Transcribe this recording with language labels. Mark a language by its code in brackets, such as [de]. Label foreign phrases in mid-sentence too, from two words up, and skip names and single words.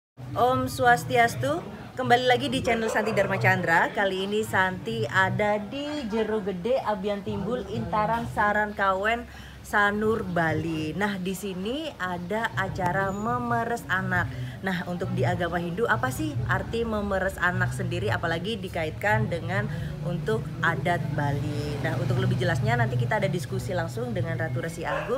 [id] Om Swastiastu, kembali lagi di channel Santi Dharma Chandra. Kali ini Santi ada di Jero Gede, Abian Timbul, Intaran, Saran Kawen, Sanur, Bali. Nah, di sini ada acara memeres anak. Nah, untuk di agama Hindu apa sih arti memeres anak sendiri, apalagi dikaitkan dengan untuk adat Bali. Nah, untuk lebih jelasnya nanti kita ada diskusi langsung dengan Ratu Resi Agung.